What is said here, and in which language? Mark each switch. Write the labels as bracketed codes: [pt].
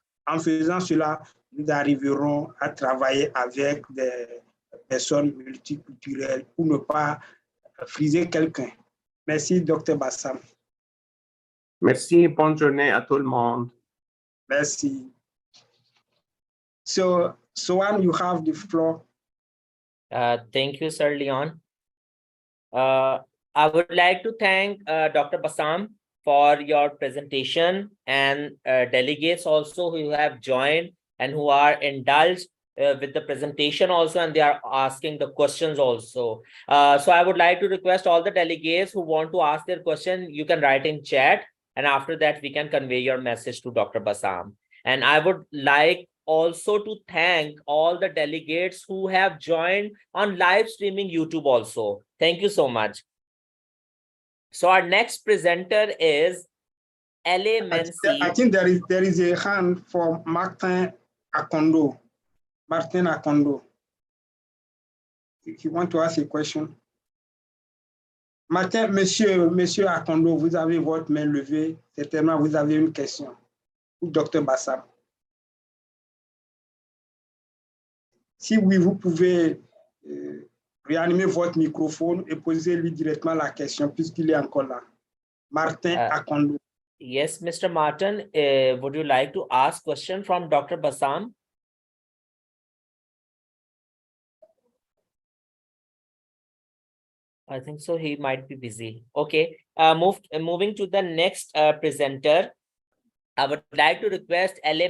[fr] En faisant cela, nous arriverons à travailler avec des personnes multiculturelles pour ne pas friser quelqu'un. Merci, Dr. Bassam. Merci, bonne journée à tout le monde. Merci. [en] So, Sohan, you have the floor. Thank you, Sir Leon. I would like to thank Dr. Bassam for your presentation and delegates also who have joined and who are indulged with the presentation also, and they are asking the questions also. So I would like to request all the delegates who want to ask their question, you can write in chat, and after that we can convey your message to Dr. Bassam. And I would like also to thank all the delegates who have joined on live streaming YouTube also. Thank you so much. So our next presenter is L.A. Mency. I think there is a hand for Martin Akondo. Martin Akondo. If you want to ask a question. [fr] Martin, monsieur Akondo, vous avez votre main levée. Certainement, vous avez une question pour Dr. Bassam. Si oui, vous pouvez réanimer votre microphone et poser-lui directement la question puisqu'il est encore là. Martin Akondo. [en] Yes, Mr. Martin, would you like to ask question from Dr. Bassam? I think so. He might be busy. Okay. Moving to the next presenter. I would like to request L.A.